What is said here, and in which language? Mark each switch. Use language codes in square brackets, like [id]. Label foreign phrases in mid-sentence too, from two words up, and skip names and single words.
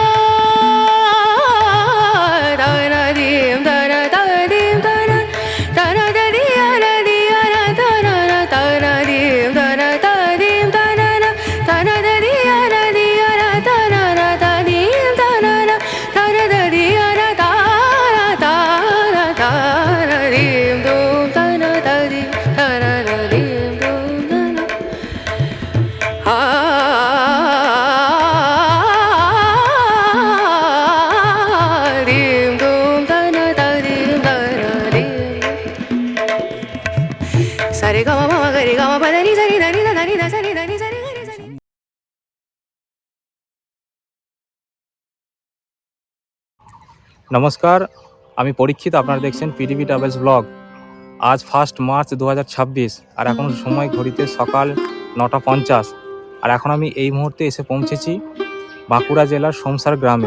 [bn] dana dim dana da dim dana dana da diana diana dana na dana dim dana da dim dana na dana da diana diana dana na da dim dana na dana da diana dana dana dana dim dum dana da dim dana na dim dum dana dim dum dana da dim dana dim sare ga ma ma ga re ga ma pa da ni sa ni da ni da da ni da sa ni da ni sa ni ga ni sa ni নমস্কার, আমি পরীক্ষিত। আপনারা দেখছেন পিটিভি ট্রাভেলস ব্লগ। আজ 1 মার্চ 2026 আর এখন সময় ঘড়িতে সকাল 9:50। আর এখন আমি এই মুহূর্তে এসে পৌঁছেছি বাঁকুড়া জেলার সোমসার গ্রামে।